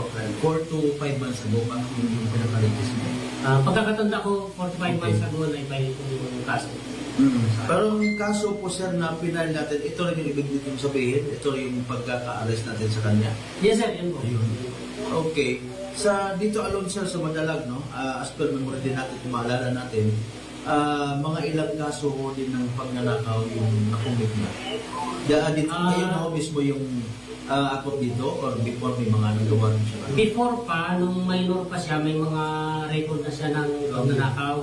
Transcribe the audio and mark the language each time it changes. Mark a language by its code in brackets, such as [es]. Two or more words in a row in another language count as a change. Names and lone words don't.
[en] 4 to 5 months ago, [tl] bakit yung pinaka-latest niya? Pagkakatanda ko, [en] 4 to 5 months ago, [tl] na-file po yung kaso. Pero yung kaso po sir na pinal natin, ito rin yung ibig dito sabihin, ito yung pagkaka-arrest natin sa kanya? [en] Yes sir, [tl] yun po. Okay. Sa dito alone sir sa Madalag, no? [en] As per memory [tl] din natin, kung maalala natin, mga ilang kaso din ng pagnanakaw yung nakumit na. Dito ngayon ako mismo yung akot dito or before may mga nagawa rin siya? Before pa, nung minor pa siya, may mga record na siya ng pagnanakaw.